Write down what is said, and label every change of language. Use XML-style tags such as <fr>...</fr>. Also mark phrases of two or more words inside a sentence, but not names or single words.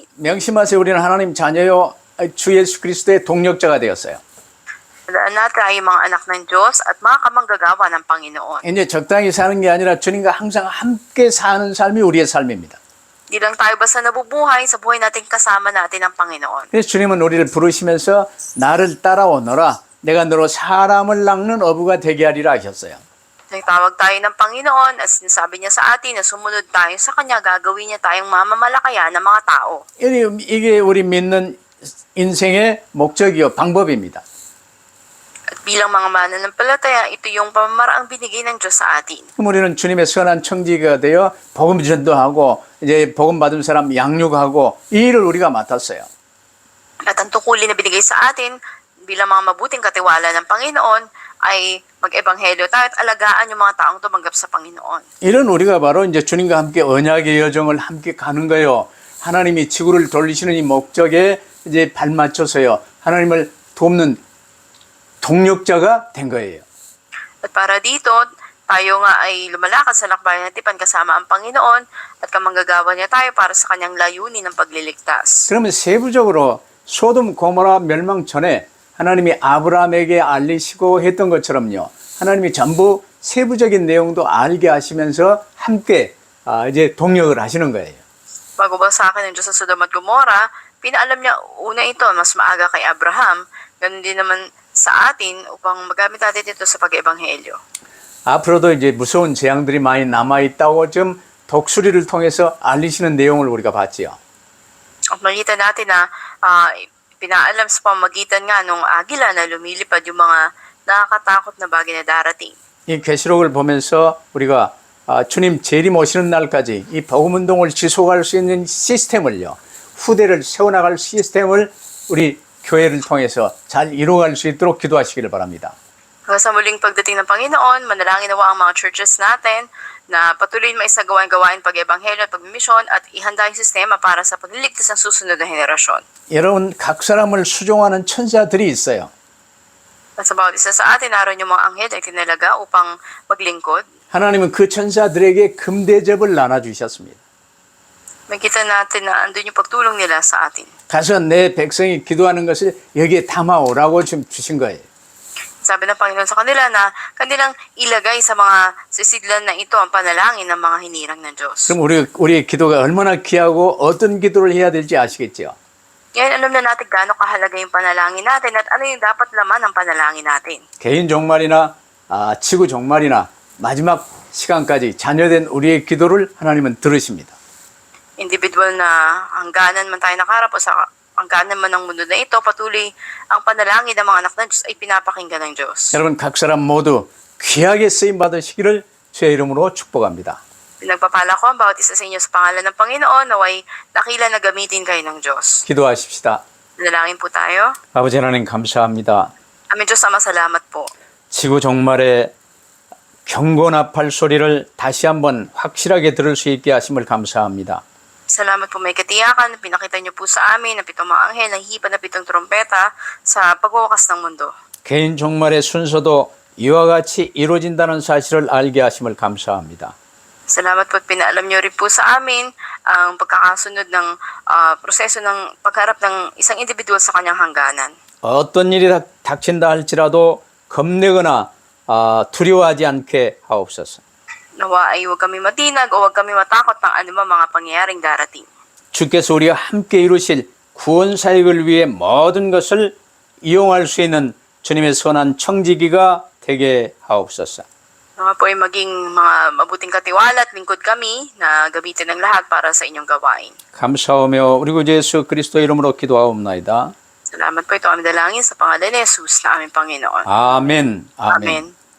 <ko>명심하세요. 우리는 하나님 자녀요, 주 예수 그리스도의 동력자가 되었어요.</ko> <tl>Tandaan natin tayo mga anak ng Diyos at mga kamanggagawa ng Panginoon.</tl> <ko>이제 적당히 사는 게 아니라 주님과 항상 함께 사는 삶이 우리의 삶입니다.</ko> <tl>Di lang tayo basta nabubuhay sa buhay natin kasama natin ang Panginoon.</tl> <ko>그래서 주님은 우리를 부르시면서 나를 따라오너라. 내가 너로 사람을 낚는 어부가 되게 하리라 하셨어요.</ko> <tl>Nagtawag tayo ng Panginoon at sinasabi niya sa atin na sumunod tayo sa Kanya, gagawin niya tayong mamamalakayan ng mga tao.</tl> <ko>이게 우리 믿는 인생의 목적이요, 방법입니다.</ko> <tl>At bilang mga mananampalataya, ito yung pamamaraang binigay ng Diyos sa atin.</tl> <ko>그럼 우리는 주님의 선한 청지기가 되어 복음 전도하고 이제 복음 받은 사람 양육하고 이 일을 우리가 맡았어요.</ko> <tl>At ang tungkulin na binigay sa atin bilang mga mabuting katiwala ng Panginoon ay mag-ebanghelyo tayo at alagaan yung mga taong tumanggap sa Panginoon.</tl> <ko>이런 우리가 바로 이제 주님과 함께 언약의 여정을 함께 가는 거예요. 하나님이 지구를 돌리시는 이 목적에 이제 발맞춰서요. 하나님을 돕는 동력자가 된 거예요.</ko> <tl>At para dito, tayo nga ay lumalakad sa lakbayan ng tipan kasama ang Panginoon at kamanggagawa niya tayo para sa kanyang layunin ng pagliligtas.</tl> <ko>그러면 세부적으로 소돔 고모라 멸망 전에 하나님이 아브라함에게 알리시고 했던 것처럼요. 하나님이 전부 세부적인 내용도 알게 하시면서 함께 이제 동력을 하시는 거예요.</ko> <tl>Bago ba sa akin ng Diyos sa Sodom at Gomora, pinaalam niya una ito mas maaga kay Abraham, ganun din naman sa atin upang magamit natin ito sa pag-ebanghelyo.</tl> <ko>앞으로도 이제 무서운 재앙들이 많이 남아있다고 지금 독수리를 통해서 알리시는 내용을 우리가 봤지요.</ko> <tl>At makita natin na pinaalam sa pamagitan nga nung agila na lumilipad yung mga nakakatakot na bagay na darating.</tl> <ko>이 계시록을 보면서 우리가 주님 재림 오시는 날까지 이 복음 운동을 지속할 수 있는 시스템을요, 후대를 세워나갈 시스템을 우리 교회를 통해서 잘 이루어갈 수 있도록 기도하시기를 바랍니다.</ko> <tl>Sa muling pagdating ng Panginoon, manalangin nawa ang mga churches natin na patuloy maisagawa ang gawain pag-ebanghelyo at pagmisyon at ihanda yung sistema para sa pagliligtas ng susunod na henerasyon.</tl> <ko>여러분, 각 사람을 수종하는 천사들이 있어요.</ko> <tl>At sa bawat isa sa atin, naroon yung mga anghel na tinalaga upang maglingkod.</tl> <ko>하나님은 그 천사들에게 금대접을 나눠주셨습니다.</ko> <tl>Makita natin na andun yung pagtulong nila sa atin.</tl> <ko>가서 내 백성이 기도하는 것을 여기에 담아오라고 지금 주신 거예요.</ko> <tl>Sabi ng Panginoon sa kanila na kanilang ilagay sa mga sisidlan na ito ang panalangin ng mga hinirang ng Diyos.</tl> <ko>그럼 우리의 기도가 얼마나 귀하고 어떤 기도를 해야 될지 아시겠죠?</ko> <tl>Ngayon, alam na natin gaano kahalaga yung panalangin natin at ano yung dapat laman ng panalangin natin.</tl> <ko>개인 종말이나 지구 종말이나 마지막 시간까지 자녀된 우리의 기도를 하나님은 들으십니다.</ko> <tl>Individual na hangganan man tayo nakarap o sa hangganan man ng mundo na ito, patuloy ang panalangin ng mga anak ng Diyos ay pinapakinggan ng Diyos.</tl> <ko>여러분 각 사람 모두 귀하게 쓰임 받으시기를 주의 이름으로 축복합니다.</ko> <tl>Pinagpapala ko ang bawat isa sa inyo sa pangalan ng Panginoon naway dakila na gamitin kayo ng Diyos.</tl> <ko>기도하십시다.</ko> <tl>Nanalangin po tayo.</tl> <ko>아버지 하나님 감사합니다.</ko> <tl>Amin Diyos, Ama, salamat po.</tl> <ko>지구 종말의 경고나팔 소리를 다시 한번 확실하게 들을 수 있게 하심을 감사합니다.</ko> <tl>Salamat po may katiyakan na pinakita niyo po sa amin na pitong mga anghel ng hipa na pitong trompeta sa pagwawakas ng mundo.</tl> <ko>개인 종말의 순서도 이와 같이 이루어진다는 사실을 알게 하심을 감사합니다.</ko> <tl>Salamat po at pinaalam niyo rin po sa amin ang pagkakasunod ng proseso ng pagharap ng isang individual sa kanyang hangganan.</tl> <ko>어떤 일이 닥친다 할지라도 겁내거나 두려워하지 않게 하옵소서.</ko> <tl>Nawa ay huwag kami matinag o huwag kami matakot ng anumang mga pangyayaring darating.</tl> <ko>주께서 우리와 함께 이루실 구원 사역을 위해 모든 것을 이용할 수 있는 주님의 선한 청지기가 되게 하옵소서.</ko> <tl>Nawa po ay maging mga mabuting katiwala at lingkod kami na gamitin ng lahat para sa inyong gawain.</tl> <ko>감사하며 우리 구주 예수 그리스도 이름으로 기도하옵나이다.</ko> <tl>Salamat po ito kami dalangin sa pangalan ni Jesus na aming Panginoon.</tl> <ko>아멘. 아멘.</ko> <tl>Amen.</tl>